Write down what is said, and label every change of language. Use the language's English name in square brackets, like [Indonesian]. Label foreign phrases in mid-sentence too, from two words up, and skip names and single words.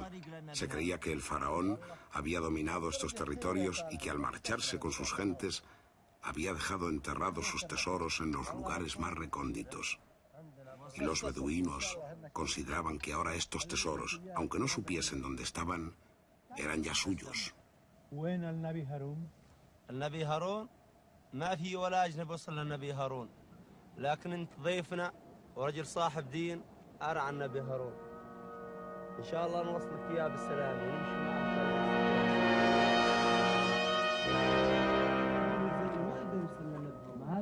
[Spanish] Se creía que el faraón había dominado estos territorios y que al marcharse con sus gentes había dejado enterrados sus tesoros en los lugares más recónditos. Y los beduinos consideraban que ahora estos tesoros, aunque no supiesen dónde estaban, eran ya suyos. [Arabic] وين النبي هارون؟ النبي هارون ما في ولا أجنبي وصل للنبي هارون، لكن أنت ضيفنا ورجل صاحب دين أرعى النبي هارون. إن شاء الله نوصلك إياه بالسلامة ونمشي معك.